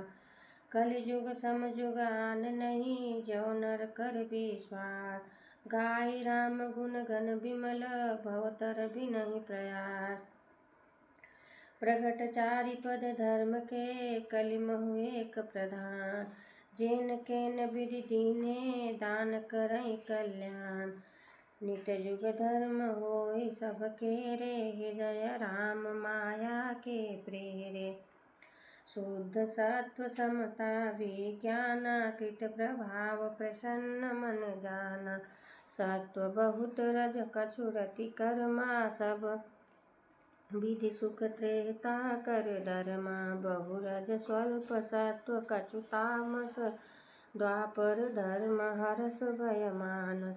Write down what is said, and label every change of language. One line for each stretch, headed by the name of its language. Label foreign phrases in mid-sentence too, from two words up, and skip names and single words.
Awadhi: कलि जुग सम जुग आन नहीं जो नर कर विश्वास। गाई राम गुण गण विमल भवतर भी नहीं प्रयास। प्रगट चारि पद धर्म के कलि महु एक प्रधान। जेन केन विधि दीने दान करहि कल्याण। नित जुग धर्म होई सब केरे हृदय राम माया के प्रेरे। शुद्ध सत्व समता विज्ञाना कृत प्रभाव प्रसन्न मन जाना। सत्व बहुत रज कछु रति कर्मा सब विधि सुख त्रेता कर धर्मा। बहु रज स्वल्प सत्व कछु तामस द्वापर धर्म हरस भय मानस।